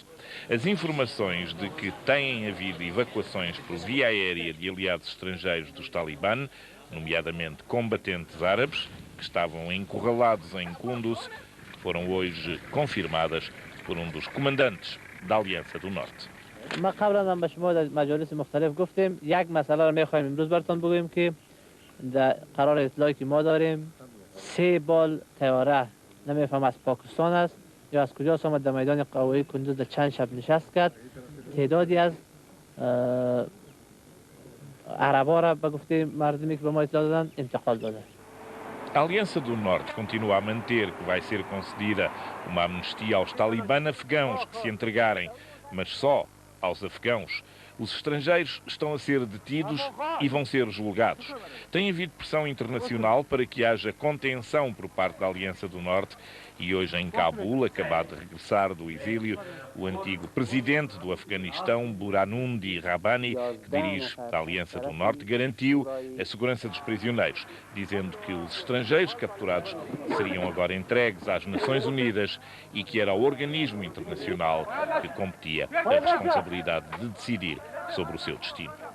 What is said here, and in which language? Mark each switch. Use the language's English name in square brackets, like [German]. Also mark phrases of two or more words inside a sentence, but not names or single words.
[Portuguese] As informações de que têm havido evacuações por via aérea de aliados estrangeiros dos Talibã, nomeadamente combatentes árabes, que estavam encurralados em Kunduz, foram hoje confirmadas por um dos comandantes da Aliança do Norte. [Persian] ما قبلا هم به شما در مجالس مختلف گفتیم یک مسئله رو می‌خوایم امروز براتون بگوییم که در قرار اطلاعی که ما داریم 3 بال طیاره نمی‌فهم از پاکستان است یا از کجاست آمد در میدان قوایی کندوز در چند شب نشست کرد تعدادی از عربا را به گفته مردمی که به ما اطلاع دادن انتقال داده. [Portuguese] A Aliança do Norte continua a manter que vai ser concedida uma amnistia aos talibã afegãos que se entregarem, mas só aos afegãos. Os estrangeiros estão a ser detidos e vão ser julgados. Tem havido pressão internacional para que haja contenção por parte da Aliança do Norte e hoje em Cabul, acabado de regressar do exílio, o antigo presidente do Afeganistão, Buranundi Rabbani, que dirige a Aliança do Norte, garantiu a segurança dos prisioneiros, dizendo que os estrangeiros capturados seriam agora entregues às Nações Unidas e que era ao organismo internacional que competia a responsabilidade de decidir sobre o seu destino.